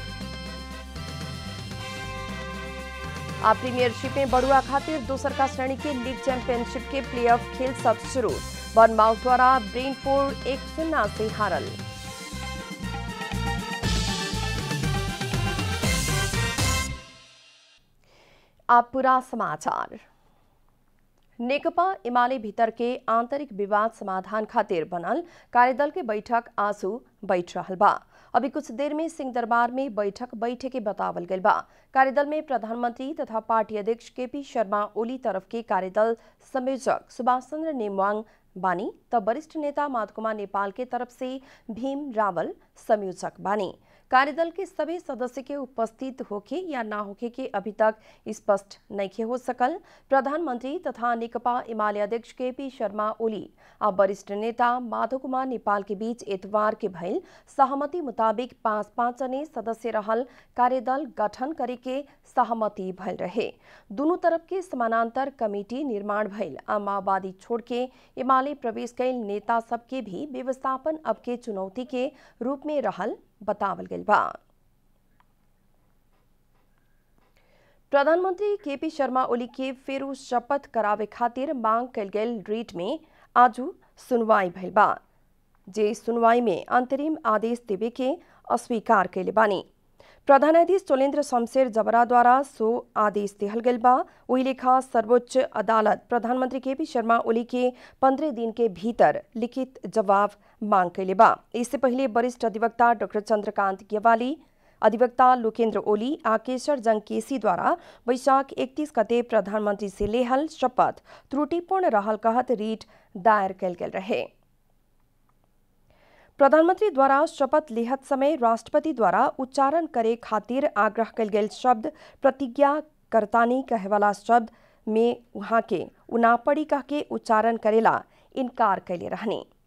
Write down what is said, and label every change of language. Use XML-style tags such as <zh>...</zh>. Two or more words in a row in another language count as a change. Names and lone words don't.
<bho>अब प्रीमियरशिप में बड़ुआ खातिर दूसर का श्रेणी के लीग चैंपियनशिप के प्लेऑफ खेल सब शुरू। बर्नमाउथ द्वारा ब्रेनफोर्ड 1-0 से हारल। अब पूरा समाचार। नेकपा एमाले भीतर के आंतरिक विवाद समाधान खातिर बनल कार्यदल के बैठक आजू बैठ रहल बा। अभी कुछ देर में सिंह दरबार में बैठक बैठे के बतावल गइल बा। कार्यदल में प्रधानमंत्री तथा पार्टी अध्यक्ष केपी शर्मा ओली तरफ के कार्यदल संयोजक सुभाष चंद्र नेमवांग बानी, तब वरिष्ठ नेता माधव कुमार नेपाल के तरफ से भीम रावल संयोजक बानी। कार्यदल के सभी सदस्य के उपस्थित होके या ना होके के अभी तक स्पष्ट नहीं हो सकल। प्रधानमंत्री तथा नेकपा एमाले अध्यक्ष केपी शर्मा ओली और वरिष्ठ नेता माधव कुमार नेपाल के बीच इतवार के भइल सहमति मुताबिक 5-5 जने सदस्य रहल कार्यदल गठन करे के सहमति भइल रहे। दोनों तरफ के समानांतर कमेटी निर्माण भइल आ माओवादी छोड़ के एमाले प्रवेश कैल नेता सबके भी व्यवस्थापन अब के चुनौती के रूप में रहल बतावल गइल बा। प्रधानमंत्री केपी शर्मा ओली के फेरू शपथ करावे खातिर मांग कैल गेल रीट में आजू सुनवाई भइल बा, जे सुनवाई में अंतरिम आदेश देवे के अस्वीकार कैले बानी। प्रधानाधीश चोलेन्द्र शमशेर जबरा द्वारा सो आदेश दिहल गइल बा। वही लेखा सर्वोच्च अदालत प्रधानमंत्री केपी शर्मा ओली के 15 दिन के भीतर लिखित जवाब मांग कैले बा। इससे पहले वरिष्ठ अधिवक्ता डॉक्टर चंद्रकांत ग्यवाली, अधिवक्ता लोकेन्द्र ओली आ केशर जंग केसी द्वारा वैशाख 31 गते प्रधानमंत्री से लेहल शपथ त्रुटिपूर्ण रहल कहत रीट दायर कैल गेल रहे। प्रधानमंत्री द्वारा शपथ लेहत समय राष्ट्रपति द्वारा उच्चारण करे खातिर आग्रह कैल गेल शब्द प्रतिज्ञा करतानी कहेवाला शब्द में वहां के उनापड़ी कह के उच्चारण करेला इनकार कैले रहने।</bho>